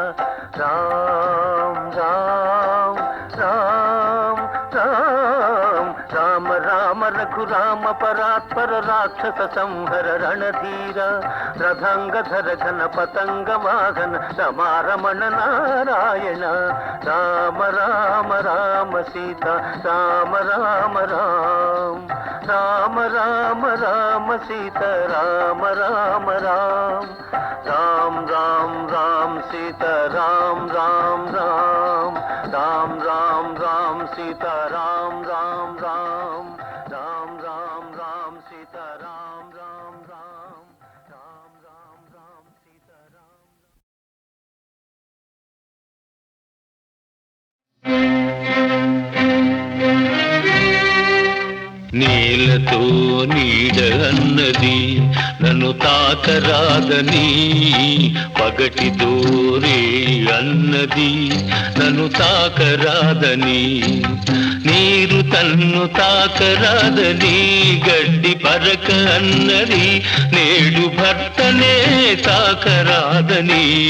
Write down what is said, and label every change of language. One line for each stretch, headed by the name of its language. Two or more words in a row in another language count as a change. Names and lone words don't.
Sanskrit: రామ్ రామ్ రామ్ రామ్ రామ రామ రఘురామ పరాత్పర రాక్షస సంహర రణధీర. రథంగధర ఘన పతంగ వాహన రమారమణ నారాయణ. రామ రామ రామ సీత రామ రామ రామ రామ రామ రామ సీత రామ రామ రామ రామ రామ రామ సీత రామ రామ రామ రామ రామ రామ సీత రామ రామ రామ రామ రామ రామ సీత రామ రామ రామ రామ రామ రామ సీత రామ.
Telugu: నీలతో నీడ అన్నది నన్ను తాకరాదని, పగటి దూరే అన్నది నన్ను తాకరాదని, నీరు తన్ను తాకరాదని, గడ్డి పరక అన్నది నేడు భర్తనే తాకరాదని.